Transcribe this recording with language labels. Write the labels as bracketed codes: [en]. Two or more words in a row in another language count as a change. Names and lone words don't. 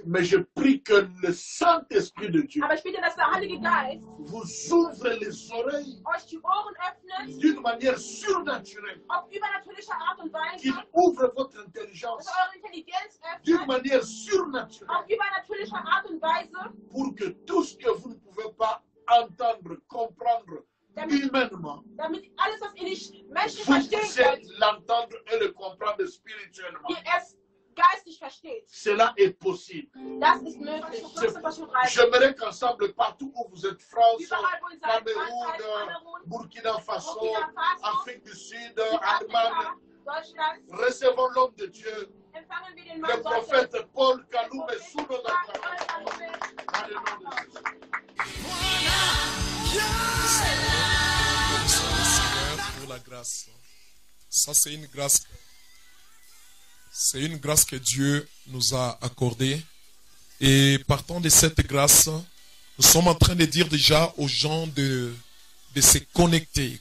[fr] Mais je prie que le Saint-Esprit de Dieu [de] Aber ich bitte, dass der Heilige Geist [fr] vous ouvre les oreilles [de] euch die Ohren öffnet, [fr] d'une manière surnaturelle, [de] auf übernatürliche Art und [fr] qu'il [de] Weise, [fr] ouvre votre [de] dass [fr] intelligence [de] er eure Intelligenz [fr] d'une [de] öffnet, [fr] manière surnaturelle, [de] auf übernatürliche Art und Weise, [fr] pour que tout ce que vous ne pouvez pas entendre, comprendre humainement, [de] damit alles, was ihr nicht menschlich [fr] vous [de] verstehen [fr] puissiez [de] könnt, [fr] l'entendre et le comprendre spirituellement. [de] ihr es geistig versteht. [fr] Cela est possible. [de] Das ist möglich. [fr] J'aimerais qu'ensemble, partout où vous êtes, France, [de] Überall, wo ihr seid, [fr] Cameroun, [de] Frankreich, Kamerun, [fr] Burkina Faso, [de] Burkina Faso, [fr] Afrique du Sud, Allemagne, [de] Südafrika, Deutschland, [fr] recevons l'homme de Dieu, [de] empfangen wir den [fr] le [de] Mann Gottes. [fr] prophète Paul [de] Den [fr] Kaloum [de] Propheten [fr] sous nos [de] Paul [fr] entrailles. [de] Kalume. [fr] Dans le nom de Jésus. Merci Seigneur pour la grâce. Ça, c'est une grâce. C'est une grâce que Dieu nous a accordée. Et partant de cette grâce, nous sommes en train de dire déjà aux gens de se connecter.